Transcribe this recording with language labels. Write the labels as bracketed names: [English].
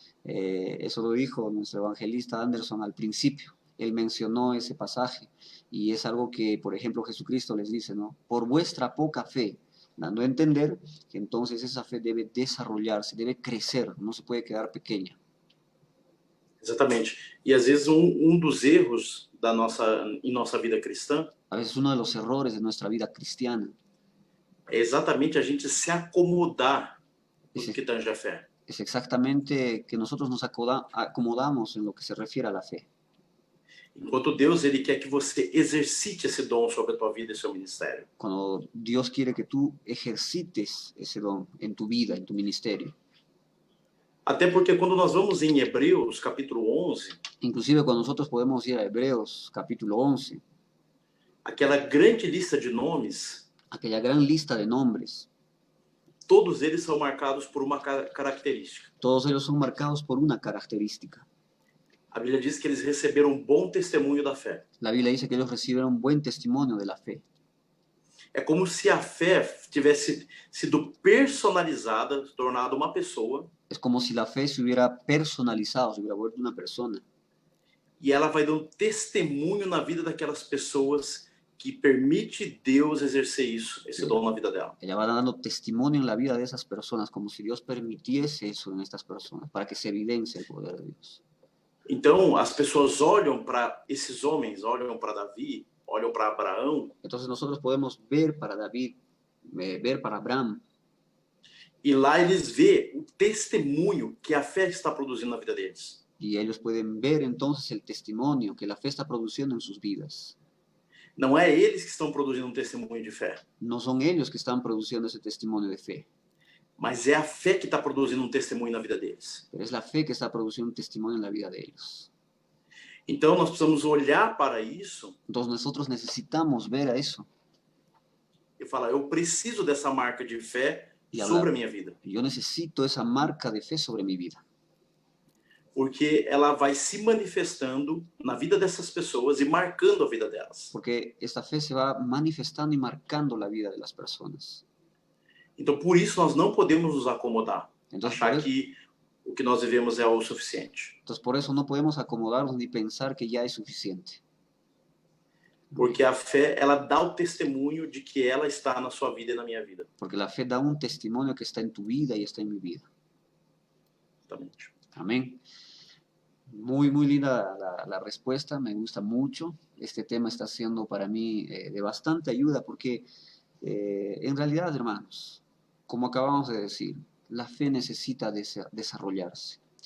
[Spanish] Eso lo dijo nuestro evangelista Anderson al principio. Él mencionó ese pasaje y es algo que, por ejemplo, Jesucristo les dice, ¿no? Por vuestra poca fe, dando a entender que entonces esa fe debe desarrollarse, debe crecer, no se puede quedar pequeña. [Portuguese] Exatamente. E às vezes dos erros em nossa vida cristã [Spanish] A veces uno de los errores de nuestra vida cristiana [Portuguese] é exatamente a gente se acomodar no [Spanish] es, [Portuguese] que tange a fé. [Spanish] es exactamente que nosotros nos acomodamos en lo que se refiere a la fe. [Portuguese] Enquanto Deus ele quer que você exercite esse dom sobre a tua vida e seu ministério. [Spanish] Cuando Dios quiere que tú ejercites ese don en tu vida, en tu ministerio. [Portuguese] Até porque quando nós vamos em Hebreus, capítulo 11, [Spanish] Inclusive cuando nosotros podemos ir a Hebreos, capítulo 11, [Portuguese] aquela grande lista de nomes, [Spanish] aquella gran lista de nombres, [Portuguese] todos eles são marcados por uma característica. [Spanish] todos ellos son marcados por una característica. [Portuguese] A Bíblia diz que eles receberam um bom testemunho da fé. [Spanish] La Biblia dice que ellos recibieron buen testimonio de la fe. [Portuguese] É como se a fé tivesse sido personalizada, tornada uma pessoa. [Spanish] Es como si la fe se hubiera personalizado, se hubiera vuelto una persona. [Portuguese] E ela vai dando testemunho na vida daquelas pessoas que permite Deus exercer isso, esse dom na vida dela. [Spanish] Ella va dando testimonio en la vida de esas personas, como si Dios permitiese eso en estas personas, para que se evidencie el poder de Dios. [Portuguese] Então, as pessoas olham para esses homens, olham para Davi, olham para Abraão. [Spanish] Entonces nosotros podemos ver para David, ver para Abraham. [Portuguese] E lá eles vê o testemunho que a fé está produzindo na vida deles. [Spanish] Y ellos pueden ver entonces el testimonio que la fe está produciendo en sus vidas. [Portuguese] Não é eles que estão produzindo um testemunho de fé, [Spanish] No son ellos que están produciendo ese testimonio de fe, [Portuguese] mas é a fé que está produzindo um testemunho na vida deles. [Spanish] pero es la fe que está produciendo un testimonio en la vida de ellos. [Portuguese] Então nós precisamos olhar para isso [Spanish] Entonces nosotros necesitamos ver a eso [Portuguese] e falar: eu preciso dessa marca de fé [Spanish] y [Portuguese] sobre [Spanish] hablar. [Portuguese] a minha vida, [Spanish] Yo necesito esa marca de fe sobre mi vida, [Portuguese] porque ela vai se manifestando na vida dessas pessoas e marcando a vida delas. [Spanish] porque esta fe se va manifestando y marcando la vida de las personas. [Portuguese] Então por isso nós não podemos nos acomodar, [Spanish] Entonces [Portuguese] achar que o que nós vivemos é o suficiente, [Spanish] por eso no podemos acomodarnos ni pensar que ya es suficiente, [Portuguese] porque a fé ela dá o testemunho de que ela está na sua vida e na minha vida. [Spanish] porque la fe da un testimonio que está en tu vida y está en mi vida. [Portuguese] Exatamente. [Spanish] Amén. Muy, muy linda la respuesta, me gusta mucho. Este tema está siendo para mí de bastante ayuda porque en realidad, hermanos, como acabamos de decir, la fe necesita desarrollarse.